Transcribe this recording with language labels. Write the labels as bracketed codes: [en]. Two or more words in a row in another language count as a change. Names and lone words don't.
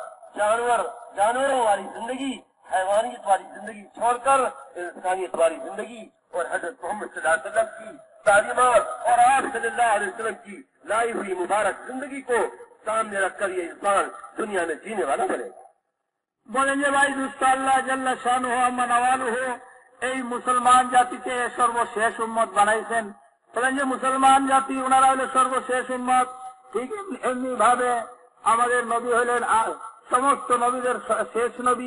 [ur] جانوروں والی زندگی، حیوانیت والی زندگی چھوڑ کر انسانیت والی زندگی اور حضرت محمد صلی اللہ علیہ وسلم کی تعلیمات اور آپ صلی اللہ علیہ وسلم کی لائی ہوئی مبارک زندگی کو سامنے رکھ کر یہ انسان دنیا میں جینے والا بنے۔ [bn] বলেন যে ভাই দুষ্ট [ar] الله جل شانه عم نواله [bn] এই মুসলমান জাতিকে সর্বশেষ উম্মত বানাইছেন। বলেন যে মুসলমান জাতি ওনারা হলো সর্বশেষ উম্মত, ঠিক এমনি ভাবে আমাদের নবী হলেন সমস্ত নবীদের শেষ নবী।